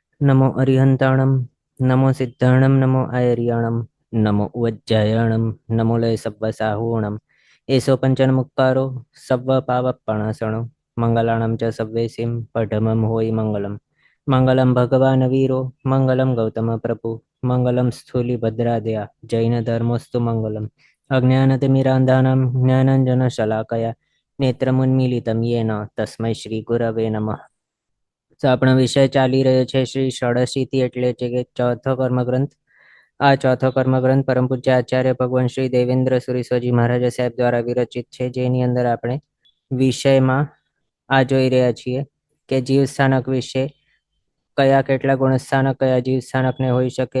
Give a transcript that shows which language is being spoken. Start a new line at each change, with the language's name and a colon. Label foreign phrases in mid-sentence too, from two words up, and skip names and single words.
Prakrit languages: नमो अरिहंताणं नमो सिद्धाणं नमो आयर्याणं नमो उज्जायणं नमो लय सब्बसाहूणम् एषो पञ्चनमुक्कारो सव्वपावपणासणो मङ्गलानां च सव्वेसिं पठमं होयि मङ्गलं मङ्गलं भगवान् वीरो मङ्गलं गौतमप्रभु मङ्गलं स्थूलिभद्रादया जैनधर्मोऽस्तु मङ्गलम्
Sanskrit: अज्ञानतिमिरान्धानां ज्ञानाञ्जनशलाकया नेत्रमुन्मीलितं येन तस्मै श्रीगुरवे नमः।
Gujarati: તો આપણો વિષય ચાલી રહ્યો છે શ્રી ષોડશીથી, એટલે છે કે ચોથો કર્મગ્રંથ. આ ચોથો કર્મગ્રંથ પરમ પૂજ્ય આચાર્ય ભગવાન શ્રી દેવેન્દ્ર સુરીશ્વરજી મહારાજ સાહેબ દ્વારા વિરચિત છે, જેની અંદર આપણે વિષયમાં આ જોઈ રહ્યા છીએ કે જીવ સ્થાનક વિશે કયા કેટલા ગુણસ્થાનક કયા જીવ સ્થાનકને હોઈ શકે.